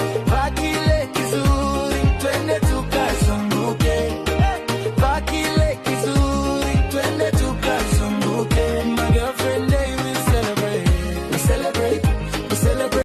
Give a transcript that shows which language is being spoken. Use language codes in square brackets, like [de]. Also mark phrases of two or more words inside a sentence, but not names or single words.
[sw] Vaa kile kizuri, twende tukazunguke. Vaa kile kizuri, twende tukazunguke. [en] My girlfriend, day we celebrate. We celebrate, we celebrate.